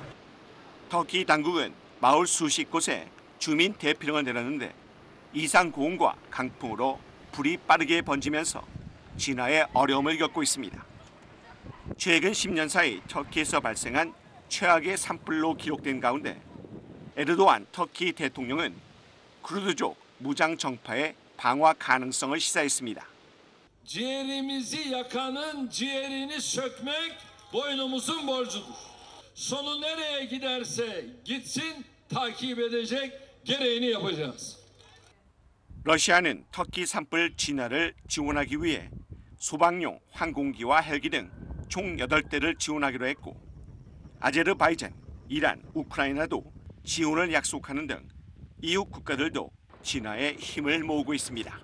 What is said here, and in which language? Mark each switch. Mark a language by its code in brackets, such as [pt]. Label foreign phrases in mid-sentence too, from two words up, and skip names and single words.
[ko] 터키 당국은 마을 수십 곳에 주민 대피령을 내렸는데 이상 고온과 강풍으로 불이 빠르게 번지면서 진화에 어려움을 겪고 있습니다. 최근 10년 사이 터키에서 발생한 최악의 산불로 기록된 가운데 에르도안 터키 대통령은 쿠르드족 무장 정파의 방화 가능성을 시사했습니다. [tr] Ciğerimizi yakanın ciğerini sökmek boynumuzun borcudur. Sonu nereye giderse gitsin takip edecek gereğini yapacağız. [ko] 러시아는 터키 산불 진화를 지원하기 위해 소방용 항공기와 헬기 등 총 8대를 지원하기로 했고 아제르바이잔, 이란, 우크라이나도 지원을 약속하는 등 이웃 국가들도 진화에 힘을 모으고 있습니다.